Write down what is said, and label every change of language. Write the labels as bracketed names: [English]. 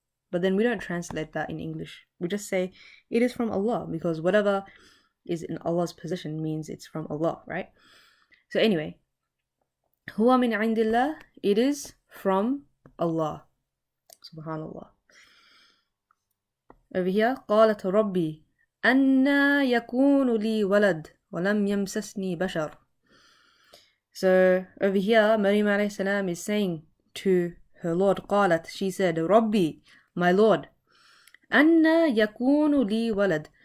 [English] But then we don't translate that in English. We just say it is from Allah, because whatever is in Allah's possession means it's from Allah, right? So anyway, [Arabic] huwa min indillah, [English] it is from Allah. Subhanallah. Over here, [Arabic] قالت ربي أَنَّا يَكُونُ لِي وَلَدٌ وَلَمْ يَمْسَسْنِي بَشَرٌ. [English] So over here, Maryam alayhi salam is saying to her Lord, قالت, she said, Rabbi, my Lord, [Arabic] أَنَّا يَكُونُ لِي وَلَدٌ.